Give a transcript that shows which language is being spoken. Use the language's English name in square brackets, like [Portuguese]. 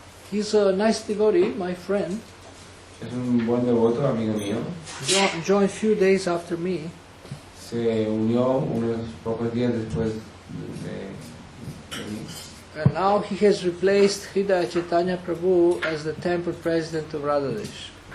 [English] He's a nice devotee, my friend. [Spanish] Es un buen devoto, amigo mío. [English] Joined a few days after me. [Spanish] Se unió unos pocos días después de mí. [English] And now he has replaced Hridaya Chaitanya Prabhu as the temple president of Radhadesh.